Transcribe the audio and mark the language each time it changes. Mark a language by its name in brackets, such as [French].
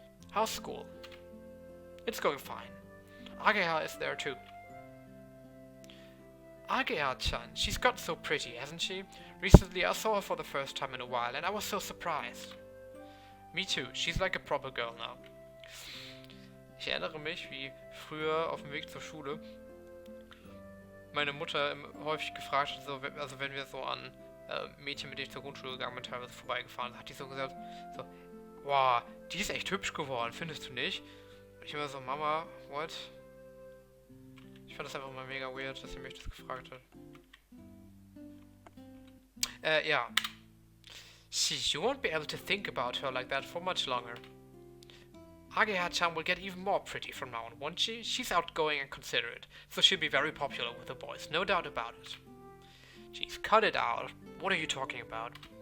[English] How's school? It's going fine. Ageha is there too. Ageha-chan, she's got so pretty, hasn't she? Recently I saw her for the first time in a while and I was so surprised. Me too, she's like a proper girl now. [German] Ich erinnere mich, wie früher auf dem Weg zur Schule meine Mutter häufig gefragt hat, also wenn wir so an Mädchen, mit denen ich zur Grundschule gegangen bin, teilweise vorbeigefahren, hat die so gesagt, so, wow, die ist echt hübsch geworden, findest du nicht? Und ich immer so, Mama, what? Ich fand das einfach mal mega weird, dass sie mich das gefragt hat. Ja. [English] You won't be able to think about her like that for much longer. Ageha-chan will get even more pretty from now on, won't she? She's outgoing and considerate, so she'll be very popular with the boys, no doubt about it. Jeez, cut it out. What are you talking about?